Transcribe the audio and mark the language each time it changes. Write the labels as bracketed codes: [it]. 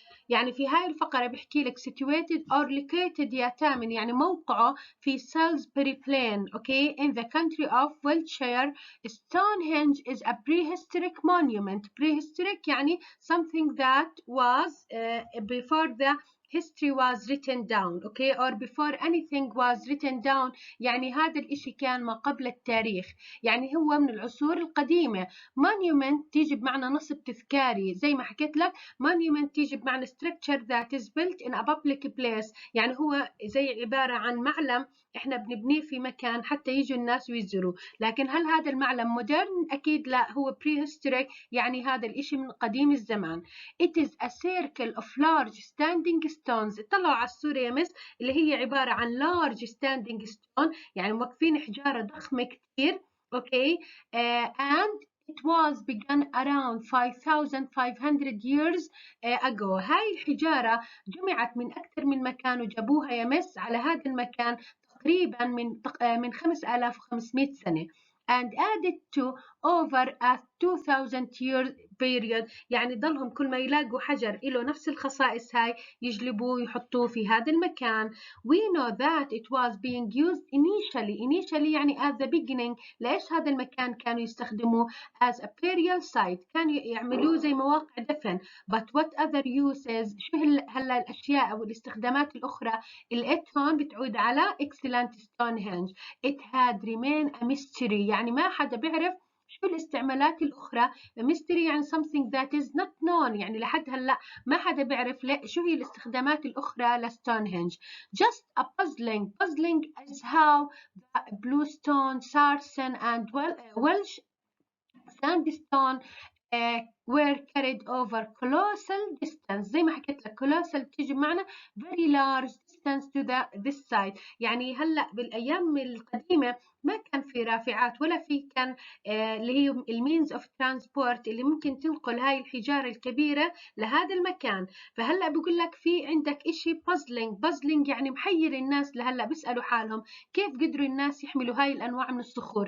[ar] يعني في هاي الفقرة بحكي لك [en] situated or located [ar] يا تامن, يعني موقعه في Salisbury Plain, [en] okay, in the country of Wiltshire. Stonehenge is a prehistoric monument. Prehistoric [ar] يعني [en] something that was before the history was written down, okay, or before anything was written down. [ar] يعني هذا الإشي كان ما قبل التاريخ, يعني هو من العصور القديمة. monument تيجي بمعنى نصب تذكاري, زي ما حكيت لك monument تيجي بمعنى [en] structure that is built in a public place. [ar] يعني هو زي عبارة عن معلم احنا بنبنيه في مكان حتى يجوا الناس ويزوروا. لكن هل هذا المعلم مودرن؟ أكيد لا, هو prehistoric يعني هذا الإشي من قديم الزمان. [en] It is a circle of large standing stones. [ar] اطلعوا على الصورة يا مس, اللي هي عبارة عن [en] large standing stone, [ar] يعني موقفين حجارة ضخمة كتير. [en] okay, and it was begun around 5500 years ago. [ar] هاي الحجارة جمعت من أكثر من مكان وجابوها يمس على هذا المكان تقريبا من 5500 سنة [en] and added to over a 2000 year period. [ar] يعني ضلهم كل ما يلاقوا حجر له نفس الخصائص هاي يجلبوه يحطوه في هذا المكان. [en] We know that it was being used initially [ar] يعني [en] at the beginning. [ar] ليش هذا المكان كانوا يستخدموه [en] as a burial site؟ [ar] كانوا يعملوه زي مواقع دفن. [en] But what other uses؟ [ar] شو هلا الأشياء أو الاستخدامات الأخرى اللي هون بتعود على excellent Stonehenge. [en] It had remained a mystery. [ar] يعني ما حدا بيعرف شو الاستعمالات الأخرى. [en] mystery [ar] يعني [en] something that is not known. [ar] يعني لحد هلا ما حدا بيعرف شو هي الاستخدامات الأخرى لستونهنج. [en] Just a puzzling. Puzzling is how the bluestone, sarsen and Welsh sandstone were carried over colossal distance. [ar] زي ما حكيت لك [en] colossal [ar] بتيجي بمعنى [en] very large distance to this side. [ar] يعني هلا بالايام القديمه ما كان في رافعات ولا في كان اللي هي المينز اوف ترانسبورت اللي ممكن تنقل هاي الحجاره الكبيره لهذا المكان. فهلا بقول لك في عندك اشي puzzling يعني محير الناس لهلا بيسالوا حالهم كيف قدروا الناس يحملوا هاي الانواع من الصخور.